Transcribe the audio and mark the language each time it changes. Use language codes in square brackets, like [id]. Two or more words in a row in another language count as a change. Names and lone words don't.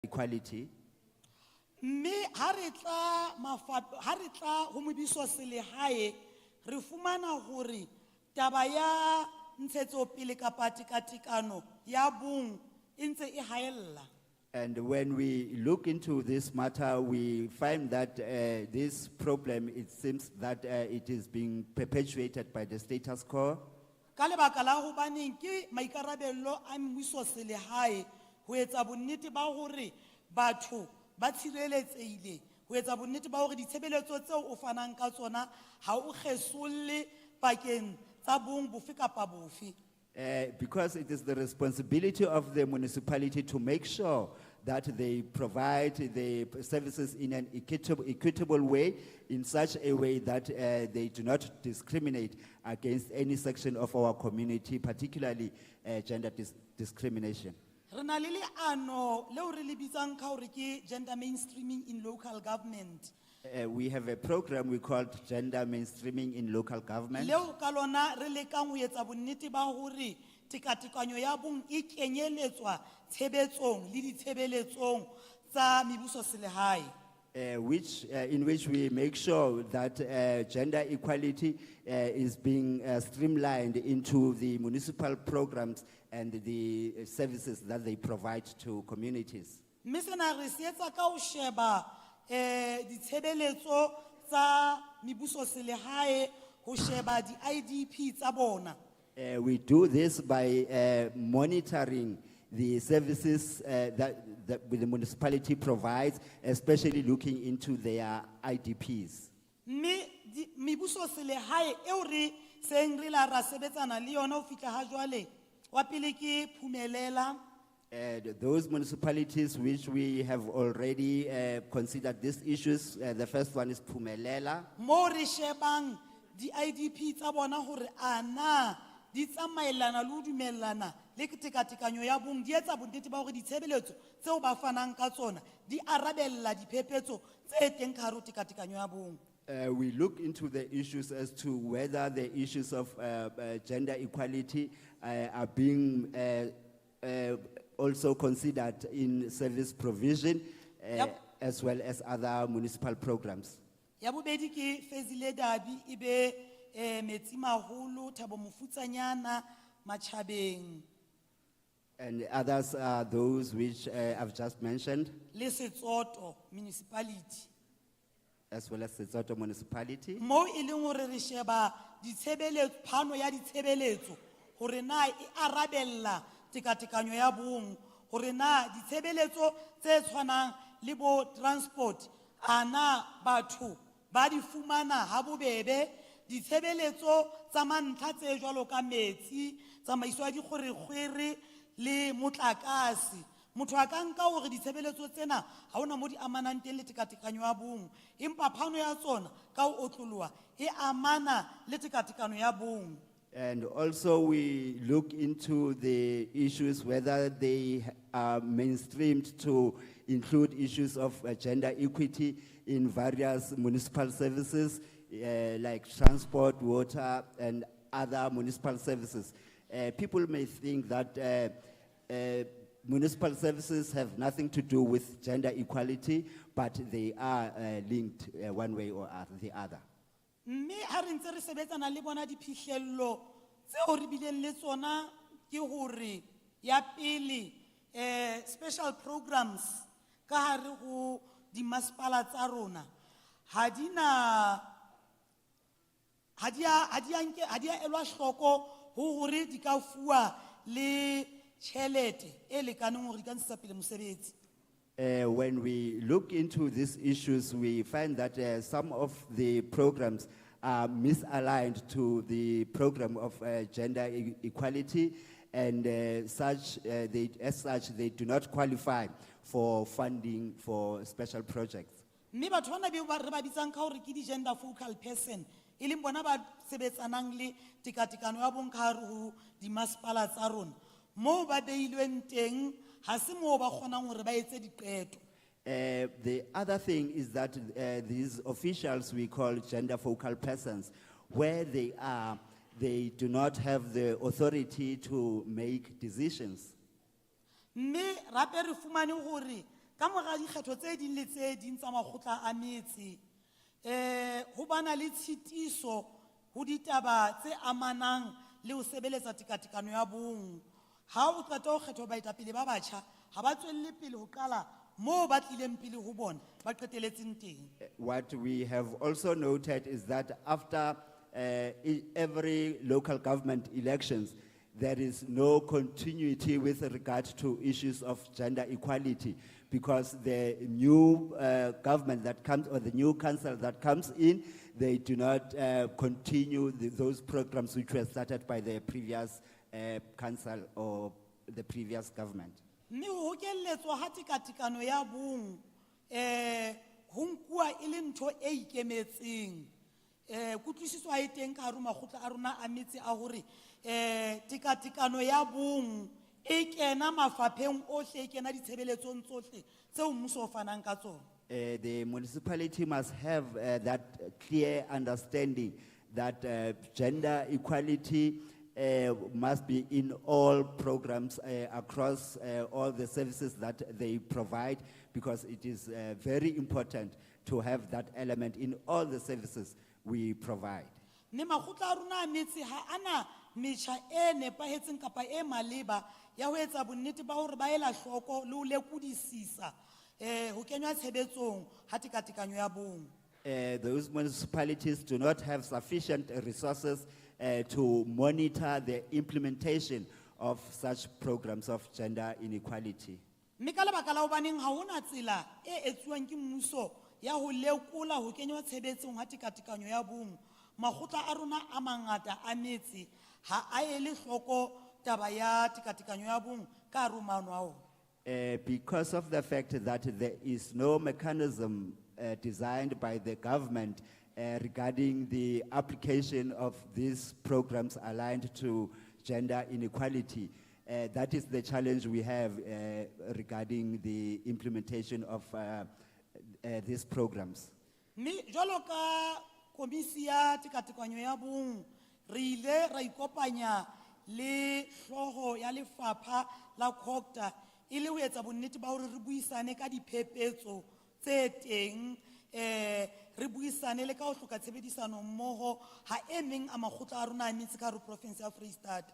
[en] equality. [st] mme ha re tla ho mobiso selehae re fumana hore taba ya ntshetsopele kapa tekatekano ya bong e ntse e haella. [en] And when we look into this matter, we find that this problem, it seems that it is being perpetuated by the status quo. [st] Ka lebaka la hobaneng ke maikarabello a mmuso selehae ho etsa bonnete ba hore batho ba tshireletsehile, ho etsa bonnete ba hore ditshebeletso tseo o fanang ka tsona ha o kgesolle pakeng tsa bong bofe kapa bofe. [en] Because it is the responsibility of the municipality to make sure that they provide the services in an equitable way, in such a way that they do not discriminate against any section of our community, particularly gender discrimination. [st] Re na le leano leo re le bitsang ka hore ke [en] gender mainstreaming in local government. We have a program we called Gender Mainstreaming in Local Government. [st] Leo ka lona re lekang ho etsa bonnete ba hore tekatekanyo ya bong e kenyeletswa tshebetsong le ditshebeletsong tsa mebuso selehae. [en] In which we make sure that gender equality is being streamlined into the municipal programs and the services that they provide to communities. [st] Mme sena re se etsa ka ho sheba ditshebeletso tsa mebuso selehae, ho sheba di-IDP tsa bona. [en] We do this by monitoring the services that the municipality provides, especially looking into their IDPs. [st] Mme mebuso selehae eo re seng re la ra sebetsana le yona ho fihla ha jwale, wa pele ke Phumelela. [en] Those municipalities which we have already considered these issues, the first one is Phumelela. [st] Mo re shebang di-IDP tsa bona hore ana di tsamaelana le ho dumellana le tekatekanyo ya bong, di etsa bonnete ba hore ditshebeletso tseo ba fanang ka tsona di arabella diphephetso tse teng ka hare ho tekatekanyo ya bong. [en] We look into the issues as to whether the issues of gender equality are being also considered in service provision, as well as other municipal programs. [st] Ya bobedi ke Fezile Dabi ibe Metsi Maholo, Thabo Mofutsanyana, Machabeng. [en] And others are those which I've just mentioned, [st] Le Setsoto municipality. [en] as well as Setsoto municipality. [st] Mo e leng hore re sheba ditshebeletso, phano ya ditshebeletso hore na e arabella tekatekanyo ya bong, hore na ditshebeletso tse tshwanang le bo transport ana batho ba di fumana ha bobebe, ditshebeletso tsa mantlha tse jwalo ka metsi, tsamaiso ya dikgwerekgwere le motlakase. Motho a ka nka hore ditshebeletso tsena ha hona mo di amanang teng le tekatekanyo ya bong, empa phano ya tsona ka ho otloloha e amana le tekatekano ya bong. [en] And also we look into the issues, whether they are mainstreamed to include issues of gender equity in various municipal services, like transport, water, and other municipal services. People may think that municipal services have nothing to do with gender equality, but they are linked one way or the other. [st] Mme ha re ntse re sebetsana le bona diphihlello tseo re bileng le tsona ke hore ya pele [en] special programs [st] ka hare ho dimasepala tsa rona ha di a elwa hloko ho hore di ka fuwa le tjhelete e lekaneng hore di ka ntshetsa pele mosebetsi. [en] When we look into these issues, we find that some of the programs are misaligned to the program of gender equality, and as such, they do not qualify for funding for special projects. [st] Mme batho bana be re ba bitsang ka hore ke di- [en] gender focal person, [st] e leng bona ba sebetsanang le tekatekano ya bong ka hare ho dimasepala tsa rona, moo ba beilweng teng ha se moo ba kgonang hore ba etse diqeto. [en] The other thing is that these officials we call gender focal persons, where they are, they do not have the authority to make decisions. [st] Mme rape re fumane hore ka mora dikgetho tse ding le tse ding tsa makgotla a metse ho bana le tshitiso ho ditaba tse amanang le ho sebeletsa tekatekano ya bong. Ha o qeta ho kgetha baetapele ba batjha ha ba tswelle pele ho qala mo ba tlileng pele ho bona ba qeteletseng teng. [en] What we have also noted is that after every local government elections, there is no continuity with regard to issues of gender equality, because the new government that comes, or the new council that comes in, they do not continue those programs which were started by the previous council or the previous government. [st] Mme ho hokelletswa ha tekatekano ya bong ho nkuwa e le ntho e ikemetseng. Kutlwisiso ha e teng ka hare ho makgotla a rona a metse a hore tekatekano ya bong e kena mafapheng ohle, e kena ditshebeletsong tsohle tseo mmuso o fanang ka tsona. [en] The municipality must have that clear understanding that gender equality must be in all programs across all the services that they provide, because it is very important to have that element in all the services we provide. [st] Mme makgotla a rona a metse ha ana metjha e nepahetseng kapa e maleba ya ho etsa bonnete ba hore ba ela hloko le ho lekodisisa ho kenywa tshebetsong ha tekatekanyo ya bong. [en] Those municipalities do not have sufficient resources to monitor the implementation of such programs of gender inequality. [st] Mme ka lebaka la hobaneng ha hona tsela e etsuwang ke mmuso ya ho lekola ho kenywa tshebetsong ha tekatekanyo ya bong, makgotla a rona a mangata a metse ha a ele hloko taba ya tekatekanyo ya bong ka hare ho maano a ona. [en] Because of the fact that there is no mechanism designed by the government regarding the application of these programs aligned to gender inequality, that is the challenge we have regarding the implementation of these programs. [st] Mme jwalo ka komisi ya tekatekanyo ya bong re ile ra ikopanya le hloho ya lefapha la COGTA ile ho etsa bonnete ba hore re buisane ka diphephetso tse teng, re buisane le ka ho hloka tshebedisano mmoho ha e meng a makgotla a rona a metse ka hare ho province ya Freystata.